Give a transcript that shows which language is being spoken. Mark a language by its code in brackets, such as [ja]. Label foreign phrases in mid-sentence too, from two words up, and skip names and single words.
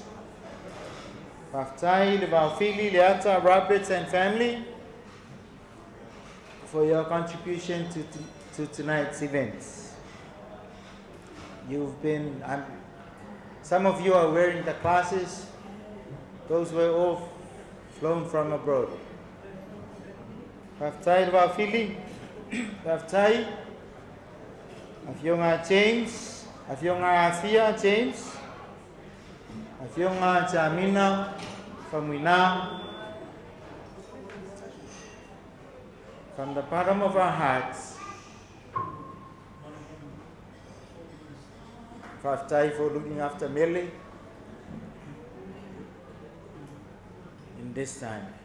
[en] Faftai, Levaufili, Leata, Roberts and family for your contribution to tonight's events. You've been, some of you are wearing the classes. Those were all flown from abroad. Faftai, Levaufili, Faftai, Afyonga James, Afyonga Afia James, Afyonga Jamina from Winam. From the bottom of our hearts, Faftai for looking after Millie in this time.